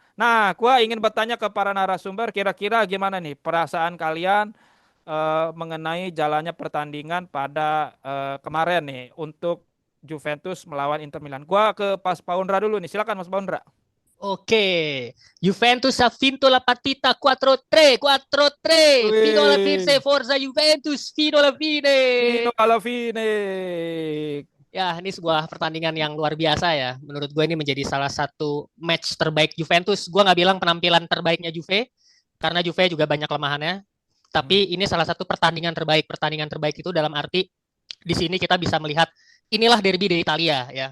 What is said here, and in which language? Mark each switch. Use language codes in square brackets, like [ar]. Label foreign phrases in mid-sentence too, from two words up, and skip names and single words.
[id] Nah, gua ingin bertanya ke para narasumber, kira-kira gimana nih perasaan kalian mengenai jalannya pertandingan pada kemarin nih untuk Juventus melawan Inter Milan. Gua ke Pas Paundra dulu nih, silakan Mas Paundra. Oke. [it] Juventus ha vinto la partita 4-3, 4-3. Fino alla fine, [id] Wih, [it] Forza Juventus, fino alla Vino fine. alla fine. [id] Ya, ini sebuah pertandingan yang luar biasa ya. Menurut gue ini menjadi salah satu match terbaik Juventus. Gue nggak bilang penampilan terbaiknya Juve, karena Juve juga banyak kelemahannya. Hmm. Tapi ini salah satu pertandingan terbaik. Pertandingan terbaik itu dalam arti di sini kita bisa melihat inilah derby di Italia ya.